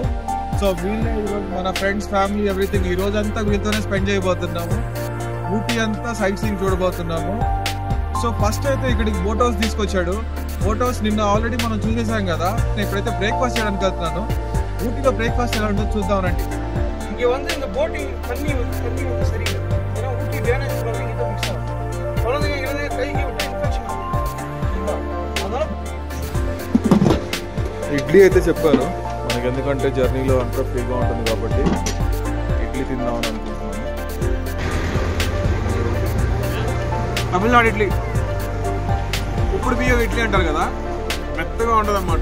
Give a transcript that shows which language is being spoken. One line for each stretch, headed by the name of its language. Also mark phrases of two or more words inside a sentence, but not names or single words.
Telugu: సో వీళ్ళే మన
English: friends, family, everything
Telugu: ఈ రోజు అంతా వీళ్ళతోనే స్పెండ్ చేయబోతున్నాము. ఊటీ అంతా
English: sight seeing
Telugu: చూడబోతున్నాము. సో ఫస్ట్ అయితే ఇక్కడికి
English: boat house
Telugu: తీసుకొచ్చాడు.
English: boat house
Telugu: నిన్న ఆల్రెడీ మనం చూసేసాం కదా. నేను ఇప్పుడైతే బ్రేక్ఫాస్ట్ చేయడానికి వెళ్తున్నాను. ఊటీలో బ్రేక్ఫాస్ట్ ఎలా ఉంటుందో చూద్దామనండి.
Tamil: இங்கே வந்து இந்த போட்டிங் தண்ணி சரியில்லை. ஏன்னா ஊட்டி டேனேஜ் பண்ணுறீங்க இதை மிக்ஸ் ஆகும். குழந்தைங்க கைக்கு விட்டு இன்ஃபெக்ஷன் ஆகும். அதனால
Telugu: ఇడ్లీ అయితే చెప్పాను మనకి, ఎందుకంటే జర్నీలో అంతా ఫ్రీగా ఉంటుంది కాబట్టి ఇడ్లీ తిందామని అనుకుంటున్నాను. తమిళనాడు ఇడ్లీ, ఉప్పుడు బియ్యం ఇడ్లీ అంటారు కదా, మెత్తగా ఉండదు అన్నమాట.